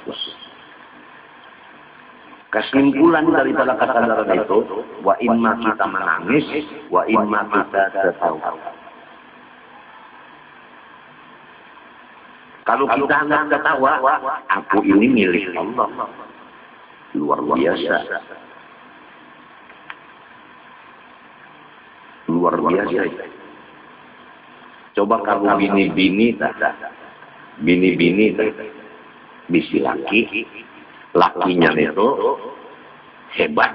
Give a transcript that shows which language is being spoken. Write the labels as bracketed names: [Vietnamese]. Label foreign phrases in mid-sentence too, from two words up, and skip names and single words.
[Indonesian] Kesimpulan daripada kesadaran itu, [Arabic] وإما [Indonesian] kita menangis, [Arabic] وإما [Indonesian] kita tertawa. Kalau kita hendak tertawa, aku ini milik Allah. Luar biasa. Luar biasa. [Banjar] Coba kalau bini-bini, bisi laki, lakinya itu hebat.